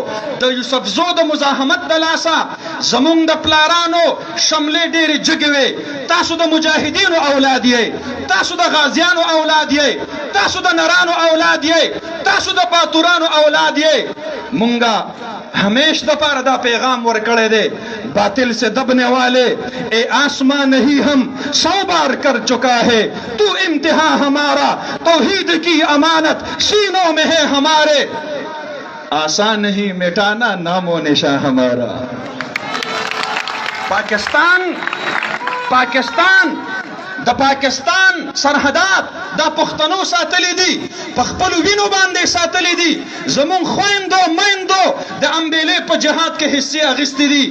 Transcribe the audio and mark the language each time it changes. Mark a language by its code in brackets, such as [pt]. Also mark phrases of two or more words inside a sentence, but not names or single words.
[ps] د یوسفزو د مزاحمت د لاسه زمونږ د پلارانو شملې ډېرې جګې وې. تاسو د مجاهدینو اولاد یې، تاسو د غازیانو اولاد یې، تاسو د نرانو اولاد یې، تاسو د باتورانو اولاد یې. مونږه ہمیش دپاره دا پیغام ورکړی دی [ur] باطل سے دبنے والے اے آسمان نہیں ہم 100 بار کر چکا ہے تو امتحان ہمارا توحید کی امانت سینوں میں ہے ہمارے آسان نہیں مٹانا نام و نشاں ہمارا. [ps] پاکستان د پاکستان سرحدات دا پښتنو ساتلی دي، په خپلو وینو باندې ساتلی دي. زمون خویندو میندو د امبیلې په جهاد کې حصې اخیستې دي.